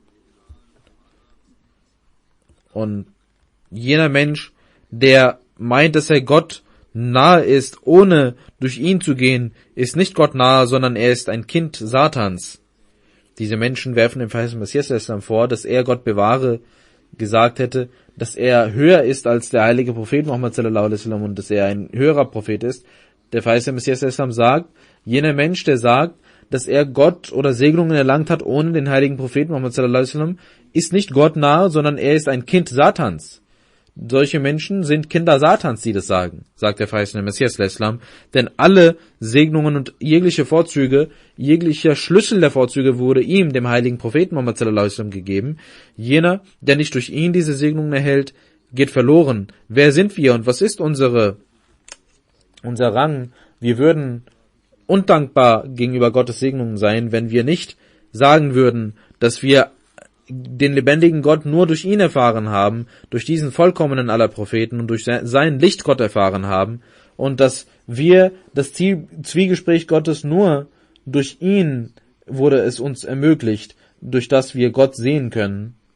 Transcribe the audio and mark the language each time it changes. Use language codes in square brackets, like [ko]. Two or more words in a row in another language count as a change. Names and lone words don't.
[de] Und jener Mensch, der meint, dass er Gott nahe ist, ohne durch ihn zu gehen, ist nicht Gott nahe, sondern er ist ein Kind Satans. Diese Menschen werfen dem verheißenen Messias al-Islam vor, dass er, Gott bewahre, gesagt hätte, dass er höher ist als der heilige Prophet Muhammad [ar] صلى الله عليه وسلم [de] und dass er ein höherer Prophet ist. Der verheißene Messias al-Islam sagt, jener Mensch, der sagt, dass er Gott oder Segnungen erlangt hat ohne den heiligen Propheten Muhammad [ar] صلى الله عليه وسلم, [de] ist nicht Gott nahe, sondern er ist ein Kind Satans. Solche Menschen sind Kinder Satans, die das sagen, sagt der verheißene Messias al-Islam, denn alle Segnungen und jegliche Vorzüge, jeglicher Schlüssel der Vorzüge wurde ihm, dem heiligen Propheten Muhammad [ar] صلى الله عليه وسلم, [de] gegeben. Jener, der nicht durch ihn diese Segnungen erhält, geht verloren. Wer sind wir und was ist unser Rang? Wir würden undankbar gegenüber Gottes Segnungen sein, wenn wir nicht sagen würden, dass wir den lebendigen Gott nur durch ihn erfahren haben, durch diesen vollkommenen aller Propheten und durch sein Licht Gott erfahren haben und dass wir das Zwiegespräch Gottes nur durch ihn wurde es uns ermöglicht, durch das wir Gott sehen können.